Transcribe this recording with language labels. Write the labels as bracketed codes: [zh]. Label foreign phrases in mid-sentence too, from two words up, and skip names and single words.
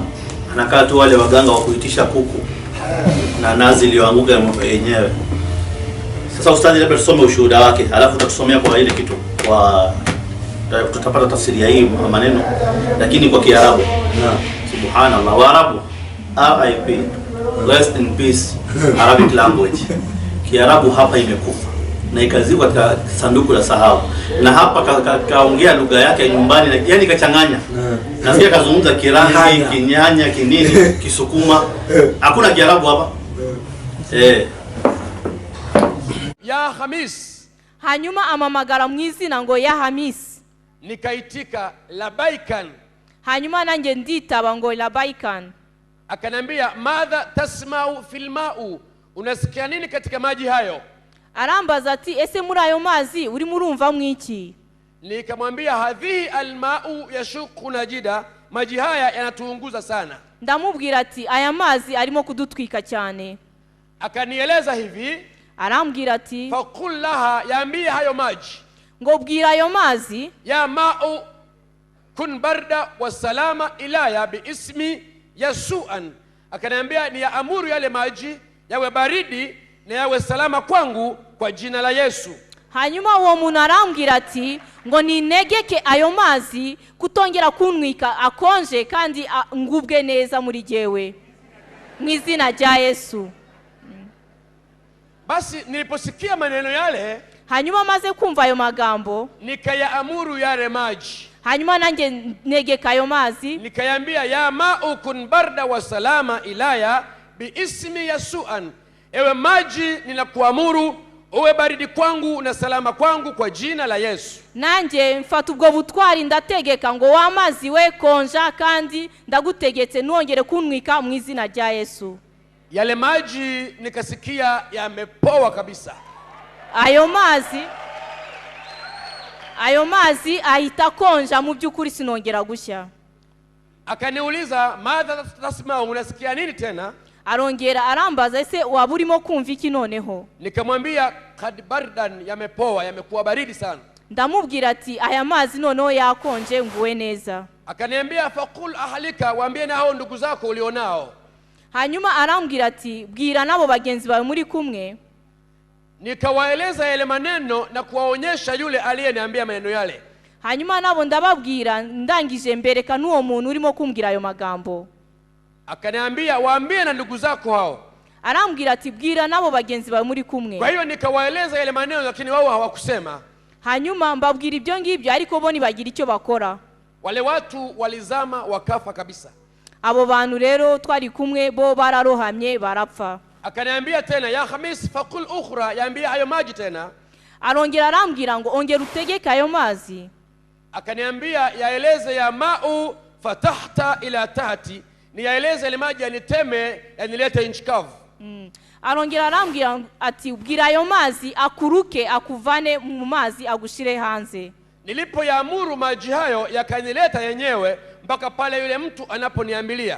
[sw] Anakaa tu wale waganga wa kuitisha kuku na nazi iliyoanguka yenyewe. Sasa ustadi, labda tusome ushuhuda wake, alafu tutatusomea kwa ile kitu kwa tutapata tafsiri ya hii maneno lakini kwa Kiarabu. Subhanallah. [en] Waarabu RIP, rest in peace, Arabic language. [sw] Kiarabu hapa imekufa na ikazikwa katika sanduku la sahau, na hapa kaongea lugha yake nyumbani, yani kachanganya. Na pia kazungumza Kirangi, Kinyanya, Kinini, Kisukuma. Hakuna Kiarabu hapa. Ya Hamis. [rw] Hanyuma amamagara mwizina ngo ya Hamis. [sw] Nikaitika labaikan. [rw] Hanyuma nange nditaba ngo labaikan. [sw] Akanambia [ar] ماذا تسمع في الماء, [sw] unasikia nini katika maji hayo? [rw] Arambaza ati ese muri ayo mazi uri murumva mwiki? [sw] Nikamwambia [ar] هذه الماء يشق نجيدا, [sw] maji haya yanatuunguza sana. [rw] Ndamubwira ati aya mazi arimo kudutwika cyane. [sw] Akanieleza hivi, [rw] arambwira ati [ar] فقل لها, [sw] yaambie hayo maji, [rw] ngo bwira ayo mazi, [ar] يا ماء كن بردا وسلاما إلي باسم يسوع. [sw] Akaniambia ni yaamuru yale maji yawe baridi na yawe salama kwangu kwa jina la Yesu. [rw] hanyuma uwo muntu arambwira ati ngo ninegeke ayo mazi kutongera kunwika akonje kandi ngubwe neza muri jewe mu izina rya Yesu. [sw] Basi niliposikia maneno yale, [rw] hanyuma maze kumva ayo magambo, [sw] nikayaamuru yale maji, [rw] hanyuma nange negeka ayo mazi, [sw] nikayambia [ar] يا ماء كن بردا وسلاما إلي باسم يسوع, [sw] ewe maji ninakuamuru uwe baridi kwangu na salama kwangu kwa jina la Yesu. [rw] Nanjye mfata ubwo butwari ndategeka ngo wa mazi we konja kandi ndagutegetse nongere kunwika mu izina rya Yesu. [sw] Yale maji nikasikia yamepoa kabisa. [rw] Ayo mazi ahita konja mu byukuri sinongera gushya. [sw] Akaniuliza [ar] ماذا تسمع, [sw] unasikia nini tena? [rw] Arongera arambaza ese waba urimo kumva iki noneho? [sw] Nikamwambia [ar] قد بردا, [sw] yamepoa, yamekuwa baridi sana. [rw] Ndamubwira ati aya mazi noneho yakonje nguwe neza. [sw] Akaniambia [ar] فقل لأهلك, [sw] waambie na hao ndugu zako ulionao. [rw] Hanyuma arambwira ati bwira nabo bagenzi bawe muri kumwe. [sw] Nikawaeleza yale maneno na kuwaonyesha yule aliyeniambia maneno yale. [rw] Hanyuma nabo ndababwira ndangije mbereka n'uwo muntu urimo kumbwira ayo magambo. [sw] Akaniambia waambie na ndugu zako hao. [rw] Arambwira ati bwira nabo bagenzi bawe muri kumwe. [sw] Kwa hiyo nikawaeleza yale maneno lakini wao hawakusema. [rw] Hanyuma mbabwira ibyo ngibyo ariko bo nibagira icyo bakora. [sw] Wale watu walizama wakafa kabisa. [rw] Abo bantu rero twari kumwe bo bararohamye barapfa. [sw] Akaniambia tena [ar] يا خميس فقل أخرى, [sw] yaambia hayo maji tena. [rw] Arongera arambwira ngo ongera utegeka ayo mazi. [sw] Akaniambia yaeleze [ar] يا ماء فتحتا إلى تحتي, [sw] ni yaeleze ile maji yaniteme yanilete nchi kavu. [rw] Arongera arambwira ati bwira ayo mazi akuruke akuvane mu mazi agushire hanze. [sw] Nilipoyaamuru maji hayo yakanileta yenyewe mpaka pale yule mtu anaponiambilia.